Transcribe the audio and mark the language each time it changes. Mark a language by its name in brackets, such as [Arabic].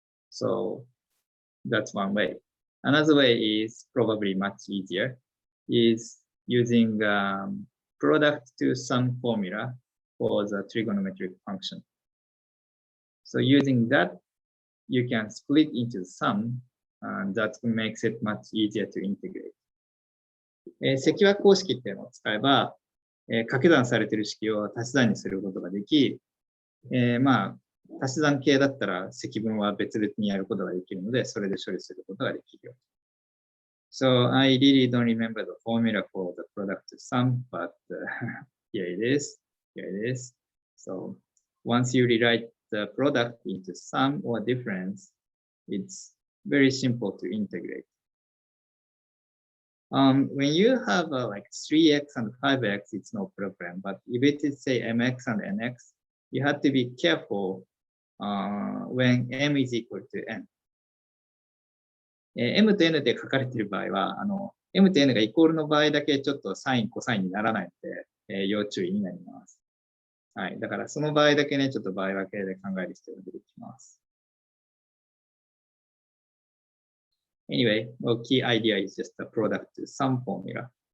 [English] So that's one way. Another way is probably much easier, is using product to sum formula for the trigonometric function. So using that, you can split into the sum, and that makes it much easier to integrate. [Japanese] 積和公式っていうのを使えば、掛け算されている式を足し算にすることができ、まあ、足し算系だったら積分は別々にやることができるので、それで処理することができるよ。 [English] So I really don't remember the formula for the product sum, but here it is. Here it is. So once you rewrite the product into sum or difference, it's very simple to integrate. When you have like 3x and 5x, it's no problem. But if it is say mx and nx, you have to be careful when m is equal to n. [Japanese] m と n で書かれている場合は、m と n がイコールの場合だけちょっとサイン、コサインにならないので、要注意になります。はい。だからその場合だけね、ちょっと場合分けで考える必要が出てきます。 [English] Anyway, well, key idea is just the product sum formula.